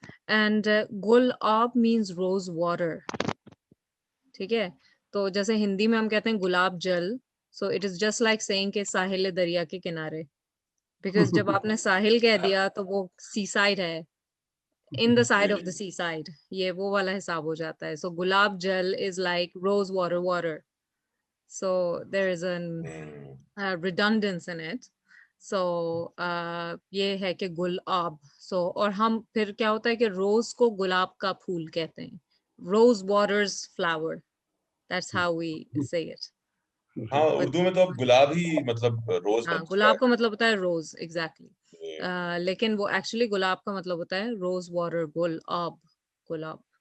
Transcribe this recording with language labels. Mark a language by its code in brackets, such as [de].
[en] And گل آب means rose water. [ur] ٹھیک ہے، تو جیسے ہندی میں ہم کہتے ہیں گلاب جل، [en] so it is just like saying [ur] کہ ساحل دریا کے کنارے، بیکاز جب آپ نے ساحل کہہ دیا تو وہ سی سائڈ ہے، [en] in the side of the seaside. [ur] یہ وہ والا حساب ہو جاتا ہے. [en] So gulab jal is like rose water. So there is a redundance in it. [ur] So یہ ہے کہ گلاب. So اور ہم پھر کیا ہوتا ہے کہ روز کو گلاب کا پھول کہتے ہیں، [en] rose waters flower. That's how we say it. [ur] ہاں اردو میں تو اب گلاب ہی مطلب روز ہاں گلاب کا مطلب ہوتا ہے روز، ایگزیکٹلی. لیکن وہ ایکچولی گلاب کا مطلب ہوتا ہے روز واٹر، گل آب، گلاب.